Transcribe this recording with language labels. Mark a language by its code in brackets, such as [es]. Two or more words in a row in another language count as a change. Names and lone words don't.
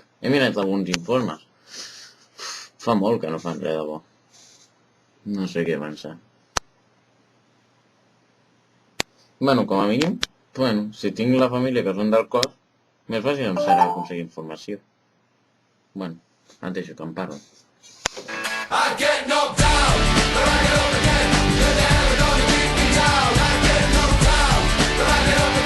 [ca] He mirat alguns informes. Fa molt que no fan res de bo. No sé què pensar. Bueno, com a mínim, si tinc la família que són del cos, més fàcil em serà aconseguir informació. Bueno, et deixo que em parlo. [en] I get knocked down, but I get up again. You're never gonna keep me down. I get knocked down, but I get